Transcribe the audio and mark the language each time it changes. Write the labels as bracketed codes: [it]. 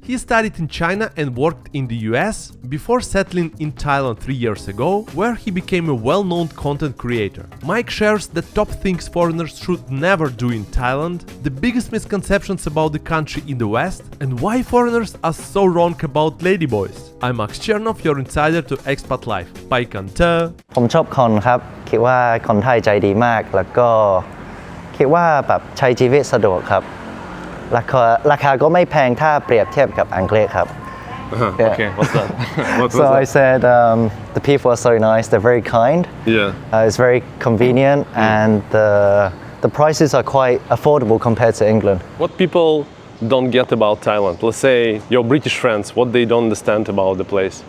[en] He studied in China and worked in the US before settling in Thailand 3 years ago, where he became a well-known content creator. Mike shares the top things foreigners should never do in Thailand, the biggest misconceptions about the country in the West, and why foreigners are so wrong about ladyboys. I'm Max Chernov, your insider to Expat Life. [th] ไปกันเถอะ ผมชอบคอนครับคิดว่าคนไทยใจดีมากแล้วก็คิดว่าแบบใช้ชีวิตสะดวกครับราคาก็ไม่แพงถ้าเปรียบเทียบกับอังกฤษครับ [en] Yeah. Okay, what's that? So I said the people are so nice, they're very kind. Yeah. It's very convenient and the prices are quite affordable compared to England. What people don't get about Thailand? Let's say your British friends, what they don't understand about the place?